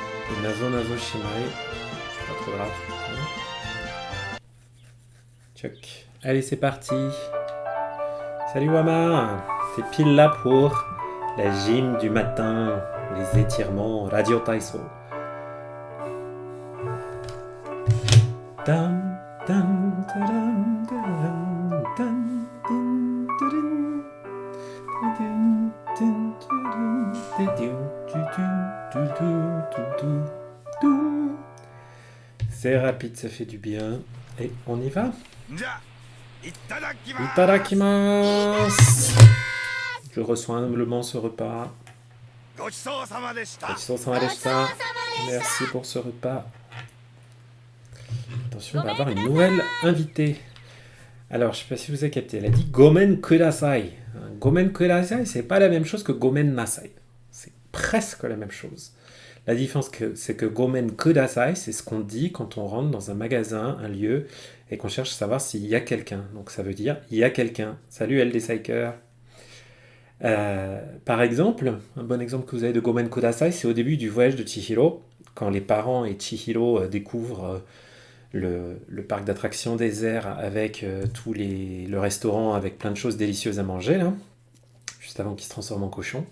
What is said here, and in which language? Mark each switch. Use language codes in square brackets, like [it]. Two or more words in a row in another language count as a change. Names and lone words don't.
[fr] Et [ja] なぞなぞしまえ, [fr] c'est pas trop grave. Tchoc. Allez, c'est parti. Salut Wama. T'es pile là pour la gym du matin, les étirements, Radio Taiso. Tam, tam, tadam, tadam, tam, tin, tudum, tudum, tin, tudum, tudum, tudum, tudum, tudum, tudum. C'est rapide, ça fait du bien. Et on y va? Itadakimasu. Je reçois humblement ce repas. [ja] ごちそうさまでした. [fr] Merci pour ce repas. Attention, on va avoir une nouvelle invitée. Alors, je ne sais pas si vous avez capté. Elle a dit [ja] ごめんください. ごめんください, [fr] c'est pas la même chose que [ja] ごめんなさい. [fr] C'est presque la même chose. La différence, c'est que [ja] ごめんください, [fr] c'est ce qu'on dit quand on rentre dans un magasin, un lieu, et qu'on cherche à savoir s'il y a quelqu'un. Donc, ça veut dire il y a quelqu'un. Salut, LD Psyker. Par exemple, un bon exemple que vous avez de [ja] ごめんください, [fr] c'est au début du voyage de Chihiro, quand les parents et Chihiro découvrent le parc d'attractions désert avec le restaurant avec plein de choses délicieuses à manger, là, juste avant qu'il se transforme en cochon.